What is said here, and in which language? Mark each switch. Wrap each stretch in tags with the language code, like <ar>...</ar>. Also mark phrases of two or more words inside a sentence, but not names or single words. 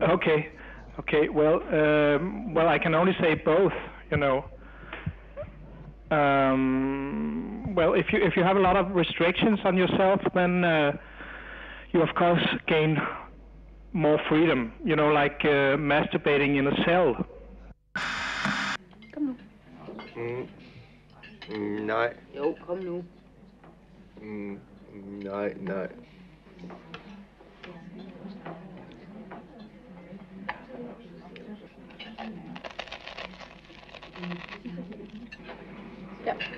<en>Okay. Well, I can only say both. Well, if you have a lot of restrictions on yourself, then you of course gain more freedom. Like masturbating in a cell.</en> <da>Kom nu. Nej. Jo, kom nu. Nej. Ja.</da>